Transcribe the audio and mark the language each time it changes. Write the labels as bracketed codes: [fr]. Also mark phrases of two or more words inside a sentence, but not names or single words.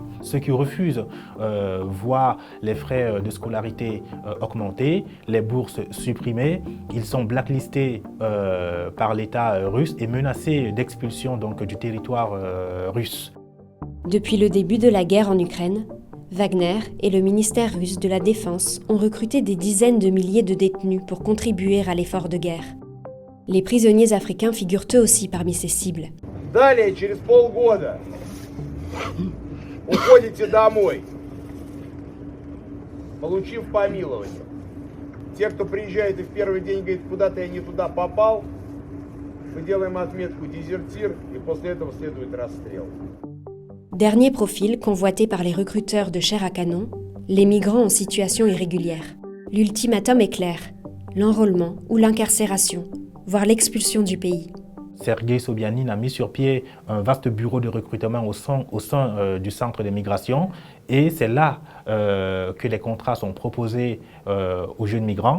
[fr] Ceux qui refusent voient les frais de scolarité augmenter, les bourses supprimées, ils sont blacklistés par l'État russe et menacés d'expulsion donc du territoire russe. Depuis le début de la guerre en Ukraine, Wagner et le ministère russe de la Défense ont recruté des dizaines de milliers de détenus pour contribuer à l'effort de guerre. Les prisonniers africains figurent eux aussi parmi ces cibles. [ru] Далее, через полгода, уходите домой, получив помилование. Те, кто приезжает и в первый день говорит, куда-то я не туда попал, мы делаем отметку «дезертир», и после этого следует расстрел. [fr] Dernier profil convoité par les recruteurs de chair à canon, les migrants en situation irrégulière. L'ultimatum est clair, l'enrôlement ou l'incarcération, voire l'expulsion du pays. Sergueï Sobyanin a mis sur pied un vaste bureau de recrutement au sein du centre des migrations et c'est là que les contrats sont proposés aux jeunes migrants.